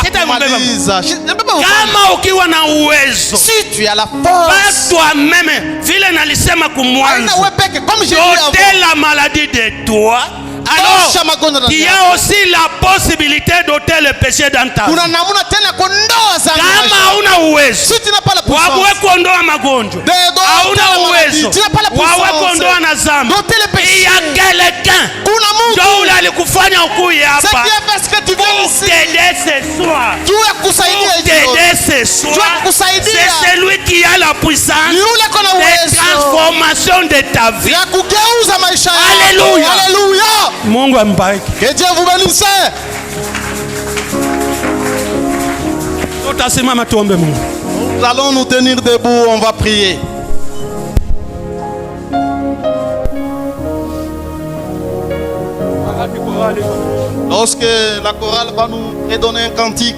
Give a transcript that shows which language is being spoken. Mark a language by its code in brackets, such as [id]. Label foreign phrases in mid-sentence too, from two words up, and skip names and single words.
[fr] si tu as la force, toi-même, la maladie de toi. Alors, il y a aussi la possibilité d'ôter le péché dans ta vie. [sw] Kama hauna uwezo wawe kuondoa magonjwa, hauna uwezo wawe kuondoa na dhambi, [fr] il y a quelqu'un [sw] ndio alikufanya ukuye hapa [fr] t'aider ce soir. C'est celui qui a la puissance de transformation de ta vie. Alléluia. [sw] Mungu ambariki. [fr] Que Dieu vous bénisse. Nous allons nous tenir debout, on va prier. Lorsque la chorale va nous redonner un cantique,